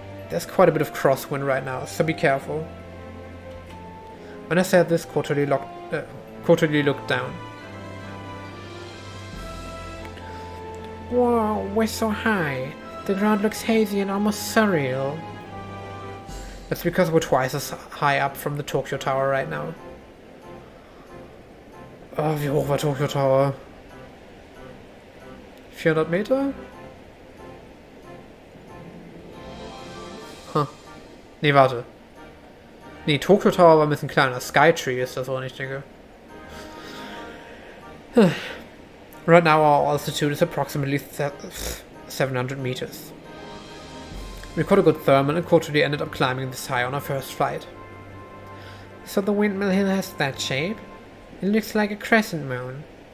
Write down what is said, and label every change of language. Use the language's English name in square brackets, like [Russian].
[English] There's quite a bit of crosswind right now, so be careful. When I said this, Kotori looked down. Whoa, we're so high. The ground looks hazy and almost surreal. That's because we're twice as high up from the Tokyo Tower right now. [German] Oh, wie hoch war Tokyo Tower? 400 Meter? Huh. Nee, warte. Nee, Tokyo Tower war ein bisschen kleiner. Skytree ist das, woran ich denke. [English] Right now our altitude is approximately 700 meters. We caught a good thermal and Kotori ended up climbing this high on our first flight. So the windmill hill has that shape? It looks like a crescent moon.